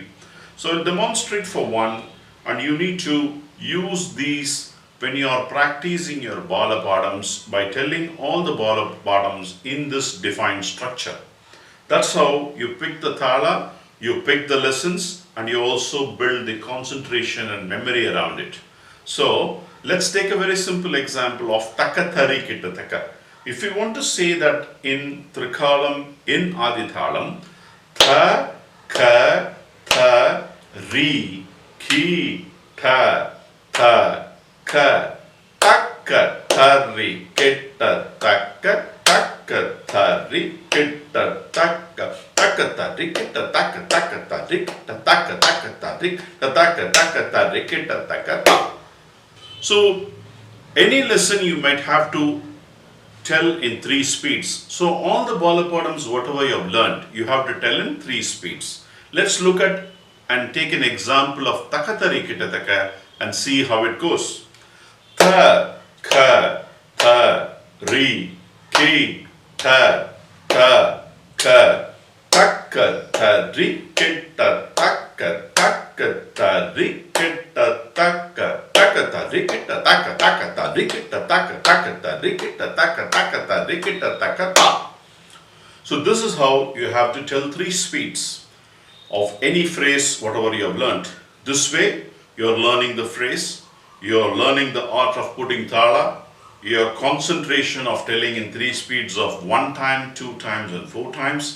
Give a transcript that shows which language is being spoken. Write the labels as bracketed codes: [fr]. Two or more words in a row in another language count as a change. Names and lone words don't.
[en] So I'll demonstrate for one, and you need to use these when you are practicing your balapadams by telling all the balapadams in this defined structure. That's how you pick the thala, you pick the lessons, and you also build the concentration and memory around it. So let's take a very simple example of taka thari kitta taka. If you want to say that in trikalam, in Adi Thalam, tha, ka, tha, ri, ki, tha, tha, ka, taka, thari, kitta, taka, taka, thari, kitta, taka, taka, thari, kitta, taka, taka, thari, kitta, taka, taka, thari, taka, taka, thari, kitta, taka, ta. So, any lesson you might have to tell in 3 speeds. So, all the balapadams, whatever you have learned, you have to tell in 3 speeds. Let's look at and take an example of takatari kitataka and see how it goes. Tha, ka, tha, ri, ki, tha, ka, taka, thari, kitta, taka, thari, kitta, taka, thari, kitta, taka, thari, kitta, taka, thari, kitta, taka, thari, kitta, taka, ta. So this is how you have to tell 3 speeds of any phrase, whatever you have learnt. This way, you are learning the phrase, you are learning the art of putting thala, your concentration of telling in 3 speeds of 1 time, 2 times, and 4 times.